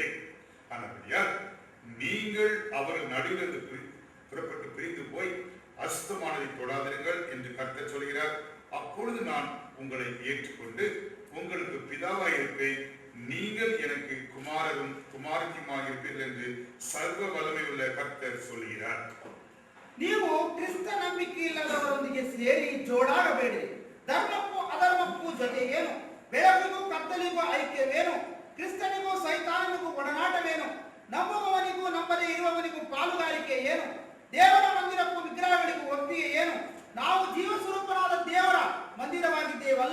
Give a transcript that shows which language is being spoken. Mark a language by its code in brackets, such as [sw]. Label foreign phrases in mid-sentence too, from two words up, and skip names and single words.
[ta] ஆனபடியால் நீங்கள் அவர்கள் நடுவிலிருந்து புறப்பட்டு பிரிந்து போய் அசுத்தமானதை தொடாதிருங்கள் என்று கர்த்தர் சொல்கிறார். அப்பொழுது நான் உங்களை ஏற்றுக்கொண்டு உங்களுக்கு பிதாவாய் இருப்பேன், நீங்கள் எனக்கு குமாரரும் குமாரத்தியுமாக இருப்பீர்கள் என்று சர்வ வல்லமை உள்ள கர்த்தர் சொல்கிறார். [kn] ನೀವು ಕ್ರಿಸ್ತ ನಂಬಿಕೆ ಇಲ್ಲದವರೊಂದಿಗೆ ಸೇರಿ ಜೋಡಾಗಬೇಡಿ. ಧರ್ಮಕ್ಕೂ ಅಧರ್ಮಕ್ಕೂ ಜೊತೆ ಏನು? ಬೆಳಕಿಗೂ ಕತ್ತಲಿಗೂ ಐಕ್ಯವೇನು? ಕ್ರಿಸ್ತನಿಗೂ ಸೈತಾನನಿಗೂ ಒಡನಾಟವೇನು? ನಂಬುವವನಿಗೂ ನಂಬದೇ ಇರುವವನಿಗೂ ಪಾಲುಗಾರಿಕೆ ಏನು? ದೇವರ ಮಂದಿರಕ್ಕೂ ವಿಗ್ರಹಗಳಿಗೂ ಒಪ್ಪಿಗೆ ಏನು? ನಾವು ಜೀವ ಸ್ವರೂಪನಾದ ದೇವರ ಮಂದಿರವಾಗಿದ್ದೇವಲ್ಲ.